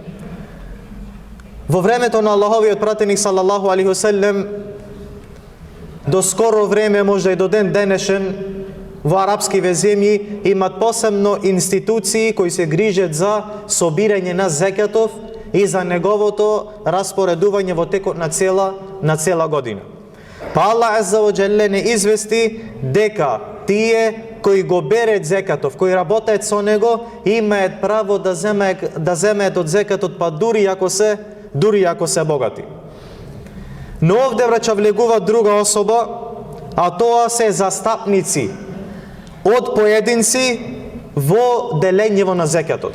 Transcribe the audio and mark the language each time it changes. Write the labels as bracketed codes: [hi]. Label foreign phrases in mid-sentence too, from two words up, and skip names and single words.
[mk] Во времето на Аллаховиот пратеник [ar] صلى الله عليه وسلم, [mk] до скоро време, може и до ден денешен, во арапскиве земји имат посебно институции кои се грижат за собирање на зекатов и за неговото распоредување во текот на цела година. Па Аллах [ar] عز وجل [mk] не извести дека тие кои го берет зекатов, кои работаат со него, имаат право да земеат од зекатот, па дури ако се богати. Но овде враќа влегува друга особа, а тоа се застапници од поединци во делењево на зекатот.